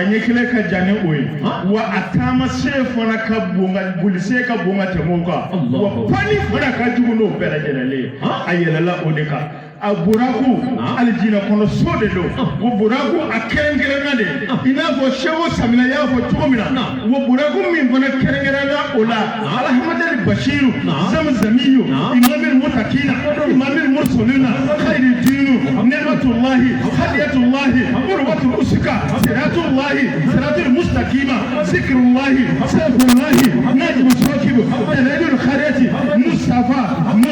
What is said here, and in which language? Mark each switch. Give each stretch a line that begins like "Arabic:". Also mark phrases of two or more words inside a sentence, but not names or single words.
Bambara: ɲɛ kelen ka jan ni o ye wa a taama sen fana ka bon ka boli sen ka bon ka tɛmɛ o kan wa pani fana ka jugu n'o bɛɛ lajɛlen ye a yɛlɛla o de kan a buraku alijinɛ kɔnɔ so de don wa buraku a kɛrɛnkɛrɛnna de i n'a fɔ Seku Samina y'a fɔ cogo min na wa buraku min fana kɛrɛnkɛrɛnna o la Alhamadu Bashiru Zamzamiyu Imamul Mutakina Imamul Mursalina Khairu Dinu Ni'matullahi Hadiyatullahi Urwatul Usika Siratullahi Siratul Mustaqima Zikrullahi Sayfullahi Najmu Sakibu Dalailul Khairati Mustafa